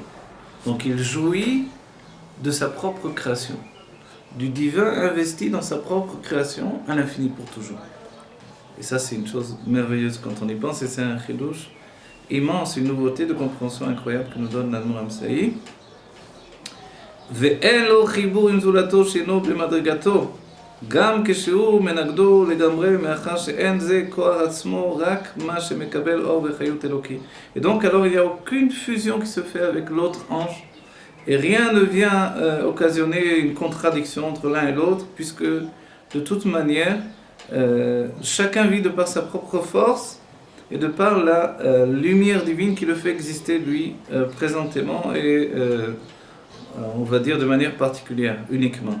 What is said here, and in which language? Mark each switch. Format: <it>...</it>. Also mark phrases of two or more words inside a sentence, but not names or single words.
<fr>Donc il jouit de sa propre création, du divin investi dans sa propre création à l'infini pour toujours. Et ça, c'est une chose merveilleuse quand on y pense, et c'est un chidouche immense, une nouveauté de compréhension incroyable que nous donne l'Admor Amsaï.</fr> <he>ואין לו חיבור עם זולתו שאינו במדרגתו, גם כשהוא מנגדו לגמרי, מאחר שאין זה כוח עצמו, רק מה שמקבל אור וחיות אלוקי.</he> <fr>Et donc, alors, il n'y a aucune fusion qui se fait avec l'autre ange, et rien ne vient occasionner une contradiction entre l'un et l'autre, puisque, de toute manière, chacun vit de par sa propre force, et de par la lumière divine qui le fait exister, lui, présentément, et on va dire de manière particulière, uniquement.</fr>